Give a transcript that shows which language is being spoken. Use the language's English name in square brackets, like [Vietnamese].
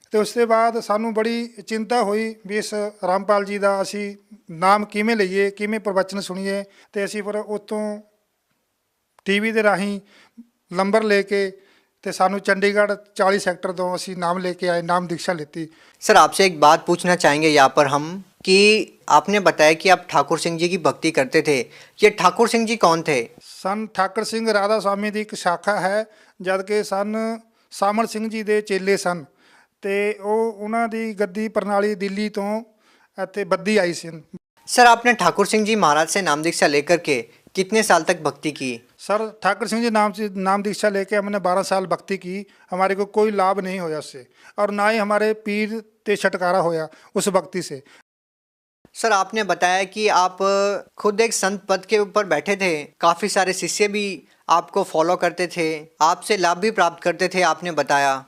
[Punjabi] ਤੇ ਉਸ ਤੋਂ ਬਾਅਦ ਸਾਨੂੰ ਬੜੀ ਚਿੰਤਾ ਹੋਈ ਵੀ ਇਸ ਰਾਮਪਾਲ ਜੀ ਦਾ ਅਸੀਂ ਨਾਮ ਕਿਵੇਂ ਲਈਏ, ਕਿਵੇਂ ਪ੍ਰਵਚਨ ਸੁਣੀਏ। ਤੇ ਅਸੀਂ ਫਿਰ ਉੱਥੋਂ टीवी ਦੇ ਰਾਹੀਂ ਨੰਬਰ ਲੈ ਕੇ ਤੇ ਸਾਨੂੰ चंडीगढ़ 40 सेक्टर ਤੋਂ ਅਸੀਂ [Hindi] नाम लेके आए, नाम दीक्षा लेती। सर, आपसे एक बात पूछना चाहेंगे यहाँ पर हम कि आपने बताया कि आप ठाकुर सिंह जी की भक्ति करते थे। ये ठाकुर सिंह जी कौन थे? सन ठाकुर सिंह राधा स्वामी की एक शाखा है, जबकि सन सामल सिंह जी के चेले सन। [Punjabi] ਤੇ ਉਹ ਉਹਨਾਂ ਦੀ ਗੱਦੀ ਪ੍ਰਣਾਲੀ ਦਿੱਲੀ ਤੋਂ ਇੱਥੇ ਬੱਦੀ ਆਈ ਸੀ। [Hindi] सर, आपने ठाकुर सिंह जी महाराज से नाम दीक्षा लेकर के कितने साल तक भक्ति की? सर, ठाकुर सिंह जी नाम दीक्षा लेके हमने 12 साल भक्ति की। हमारे को कोई लाभ नहीं होया उससे, और ना ही हमारे पीर ते छटकारा होया उस भक्ति से। सर, आपने बताया कि आप खुद एक संत पद के ऊपर बैठे थे, काफ़ी सारे शिष्य भी आपको फॉलो करते थे, आपसे लाभ भी प्राप्त करते थे, आपने बताया।